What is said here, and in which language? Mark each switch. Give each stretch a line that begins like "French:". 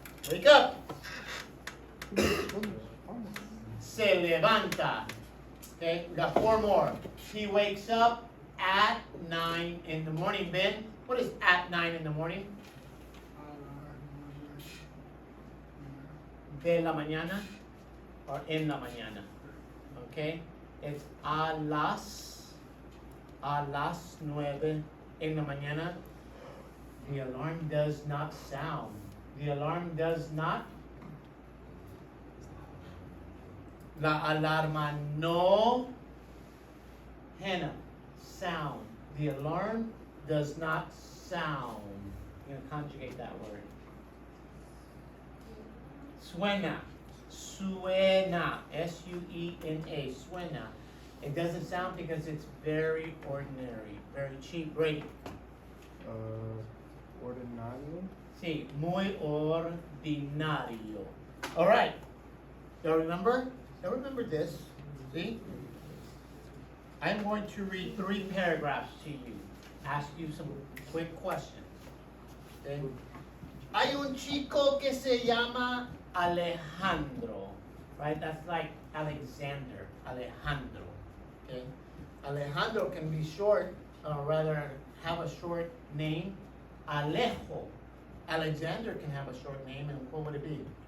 English: Wake up.
Spanish: Se levanta.
English: Okay, we got 4 more. He wakes up at 9 in the morning. Ben, what is at 9 in the morning?
Spanish: De la mañana or en la mañana.
English: Okay, it's
Spanish: a las 9 in the mañana.
English: The alarm does not sound. The alarm does not.
Spanish: La alarma no, Hannah, sound.
English: The alarm does not sound. I'm going to conjugate that word.
Spanish: Suena. Suena. S-U-E-N-A. Suena.
English: It doesn't sound because it's very ordinary. Very cheap. Brady.
Spanish: Ordinario. Sí, muy ordinario.
English: All right. Y'all remember? Y'all remember this? See? I'm going to read 3 paragraphs to you. Ask you some quick questions. Okay?
Spanish: Hay un chico que se llama Alejandro.
English: Right? That's like Alexander. Alejandro. Okay? Alejandro can be short, or rather have a short name. Alejo. Alexander can have a short name, and what would it be?